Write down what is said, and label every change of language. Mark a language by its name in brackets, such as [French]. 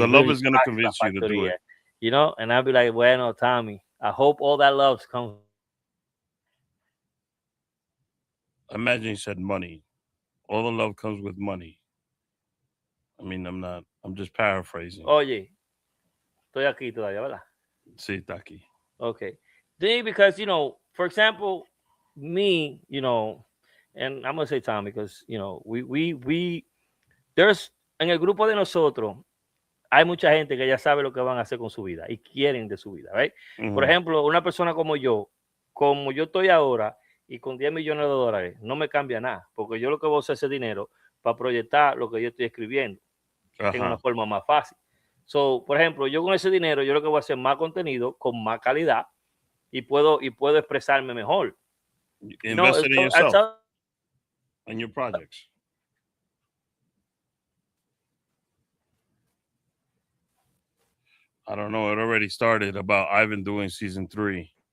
[English] the love is gonna convince you to do it, And I'll be like, bueno, Tommy, I hope all that love comes." Imagine he said money. All the love comes with money. I mean, I'm just paraphrasing. [Spanish] Oye, estoy aquí todavía, ¿verdad? Sí, está aquí. [English] Okay. Because, for example, me, and I'm going to say Tommy because, we there's, [Spanish] en el grupo de nosotros, hay mucha gente que ya sabe lo que van a hacer con su vida y quieren de su vida, right? Mm-hmm. Por ejemplo, una persona como yo estoy ahora y con 10 millones de dólares, no me cambia nada, porque yo lo que voy a hacer ese dinero para proyectar lo que yo estoy escribiendo en una forma más fácil. So, por ejemplo, yo con ese dinero, yo lo que voy a hacer más contenido con más calidad y puedo expresarme mejor. [English] Invest in yourself and your projects. I don't know. It already started about Ivan doing season 3.